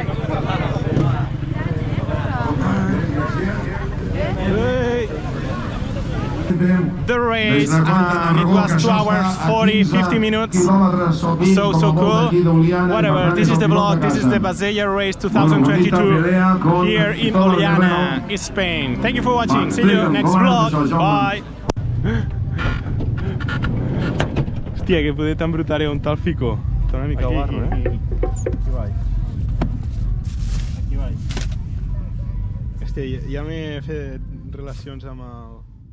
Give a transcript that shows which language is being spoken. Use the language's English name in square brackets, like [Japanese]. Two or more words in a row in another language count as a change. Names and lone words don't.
[English] The race, and it was 2 hours 40-50 minutes. So cool. Whatever, this is the vlog. This is the Bassella Race 2022 here in Oliana, Spain. Thank you for watching. See you next vlog. Bye. [Catalan] Hòstia, que poder tan brutal un tal Fico. Està una mica barro, eh? Aquí vaig. Aquí vaig. Hòstia, ja m'he fet relacions amb el...